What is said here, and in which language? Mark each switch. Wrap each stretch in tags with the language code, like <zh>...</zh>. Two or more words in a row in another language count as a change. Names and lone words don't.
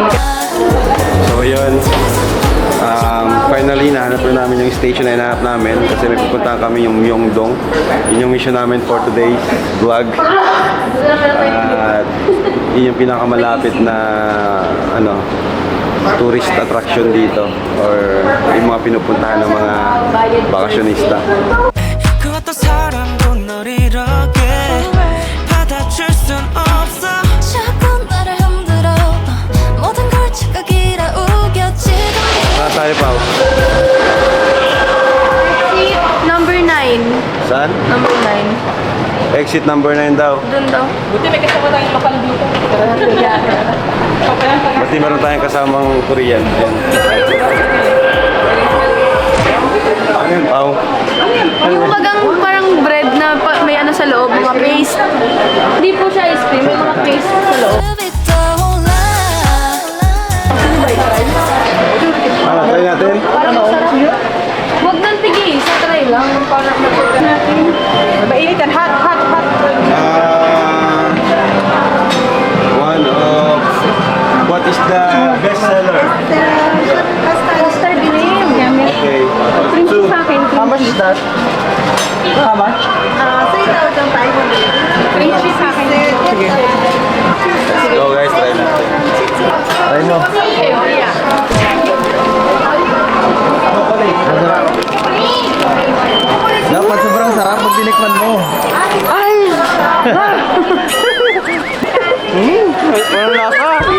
<tl>So yun, finally nahanap na namin yung station na hinahanap namin kasi may pupuntahan kami yung Myeongdong. Yun yung mission namin</tl> <en>for today's vlog.</en> <tl>At yun yung pinakamalapit na</tl> <en>tourist attraction</en> <tl>dito or yung mga pinupuntahan ng mga bakasyonista.</tl> <ko>그 어떤 사람도 널 이렇게 받아줄 순 없어 자꾸 나를 흔들어 모든 걸 착각이라 우겨지던</ko> <tl>Saan tayo, Pao?</tl> <en>Number 9.</en> <tl>Saan?</tl> <en>Number 9. Exit number</en> <tl>9 daw. Doon daw. Buti may kasama tayong lokal dito. Basta meron tayong kasamang Korean. Ayun, Pao. Yung magang parang bread na may ano sa loob, mga paste. Hindi po siya ice cream, may mga paste sa loob.</tl> <ko>습이 떠올라</ko> <tl>Ano, try natin? Huwag nang tigis, try lang. Para matugan natin. Mainit yan.</tl> <en>Hot. One of... What is the best seller? Custard cream. Okay. Cream cheese</en> <tl>sa akin.</tl> <en>How much is that? How much?</en> <tl>3,500.</tl> <en>Cream cheese</en> <tl>sa akin. Sige. Go guys, try natin. Try mo. Dapat sobrang sarap pag tinikman mo. Walang lasa.</tl>